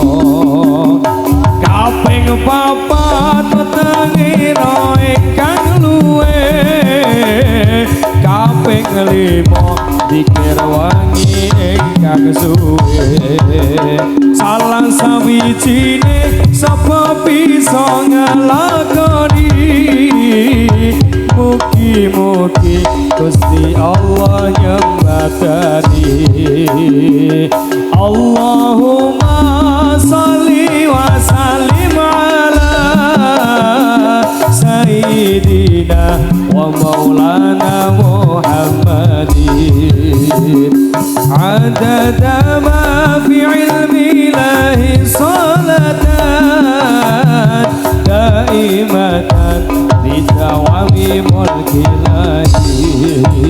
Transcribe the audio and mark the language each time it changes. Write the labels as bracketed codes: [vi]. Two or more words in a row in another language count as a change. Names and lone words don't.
[jv] kaping papat petengira ingkang luwe kaping lima dikir wangi ingkang suwe salah sawijine sapa bisa ngelakoni mugi-mugi Gusti Allah nyembatani [ar] اللهم صل وسلم على سيدنا ومولانا محمد عدد ما في علم الله صلاة دائمة بدوام ملك الله